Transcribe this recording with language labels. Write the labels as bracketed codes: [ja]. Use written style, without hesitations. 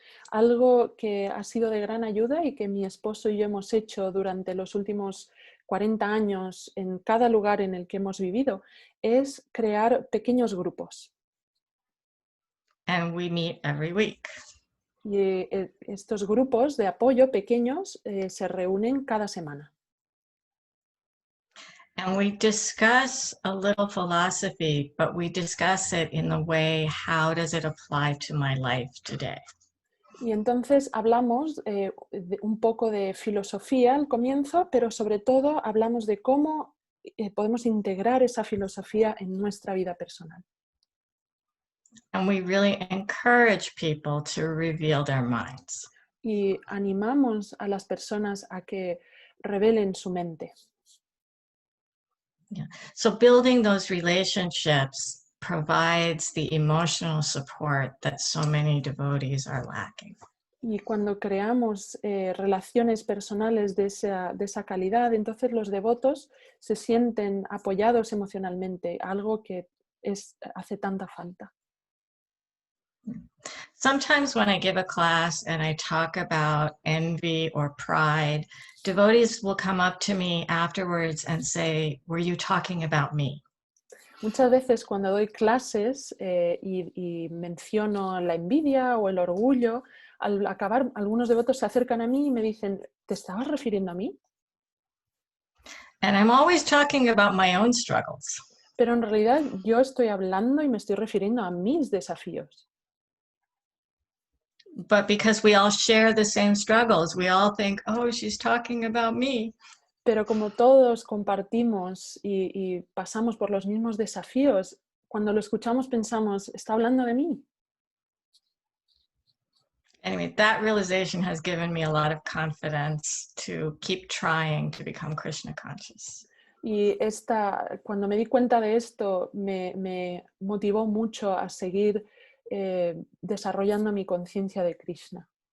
[es] Algo que ha sido de gran ayuda y que mi esposo y yo hemos hecho durante los últimos 40 años en cada lugar en el que hemos vivido es crear pequeños grupos. [en] And we meet every week. [es] Y estos grupos de apoyo pequeños se reúnen cada semana. [en] And we discuss a little philosophy, but we discuss it in the way, how does it apply to my life today? [es] Y entonces hablamos un poco de filosofía al comienzo, pero sobre todo hablamos de cómo podemos integrar esa filosofía en nuestra vida personal. [en] And we really encourage people to reveal their minds. [es] Y animamos a las personas a que revelen su mente. [en] Yeah. So building those relationships provides the emotional support that so many devotees are lacking. [es] Y cuando creamos relaciones personales de esa calidad, entonces los devotos se sienten apoyados emocionalmente, algo que hace tanta falta. [en] Sometimes when I give a class and I talk about envy or pride, devotees will come up to me afterwards and say, "Were you talking about me?" [es] Muchas veces cuando doy clases y menciono la envidia o el orgullo, al acabar algunos devotos se acercan a mí y me dicen, ¿te estabas refiriendo a mí? [en] And I'm always talking about my own struggles. [es] Pero en realidad yo estoy hablando y me estoy refiriendo a mis desafíos. [en] But because we all share the same struggles, we all think, oh, she's talking about me. [es] Pero como todos compartimos y pasamos por los mismos desafíos, cuando lo escuchamos pensamos, ¿está hablando de mí? [en] Anyway, that realization has given me a lot of confidence to keep trying to become Krishna conscious. [es] Y cuando me di cuenta de esto, me motivó mucho a seguir desarrollando mi conciencia de Krishna.